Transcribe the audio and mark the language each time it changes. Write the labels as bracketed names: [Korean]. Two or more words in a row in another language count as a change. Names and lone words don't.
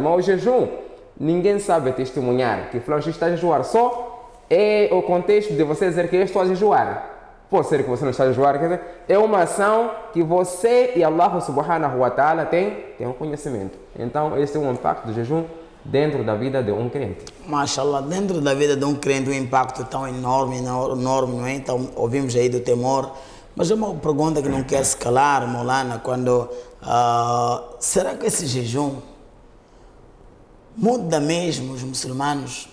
[Portuguese] Mas o jejum, ninguém sabe testemunhar que fulano está a jejuar. Só é o contexto de você dizer que eu estou a jejuar. Pode ser que você não esteja a jejuar, quer dizer, é uma ação que você e [Arabic] الله سبحانه وتعالى [Portuguese] tem um conhecimento. Então, esse é um impacto do jejum dentro da vida de um crente. Mashallah, dentro da vida de um crente o impacto é tão enorme, não é? Então, ouvimos aí do temor. Mas é uma pergunta que não quer se calar, Maulana, quando... será que esse jejum muda mesmo os muçulmanos?